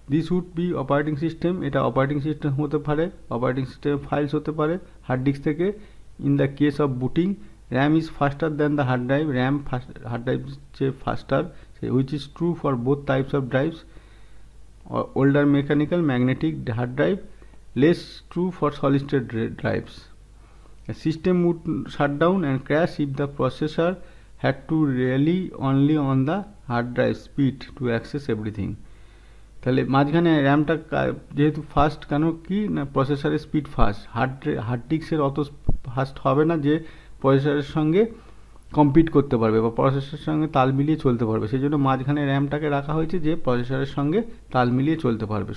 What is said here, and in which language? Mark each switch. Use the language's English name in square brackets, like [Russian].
[English] this would be operating system, [Bangla] এটা operating system হতে পারে, অপারেটিং সিস্টেম ফাইলস হতে পারে হার্ড ডিস্ক থেকে। [English] In the case of booting, RAM is faster than the hard drive. [Bangla] RAM hard drive চেয়ে ফাস্টার, [English] Which is true for both types of drives. Older mechanical magnetic hard drive, less true for solid state drives. System would shut down and crash if the processor had to rely only on the hard drive speed to access everything. [Bangla] তাহলে মাঝখানে র্যামটা যেহেতু fast, কেন কি না, প্রসেসরের speed fast, hard ডিস্কের অত fast হবে না যে প্রসেসরের সঙ্গে কম্পিট করতে পারবে বা প্রসেসরের সঙ্গে তাল মিলিয়ে চলতে পারবে। সেই জন্য মাঝখানে র্যামটাকে রাখা হয়েছে যে প্রসেসরের সঙ্গে তাল মিলিয়ে চলতে পারবে।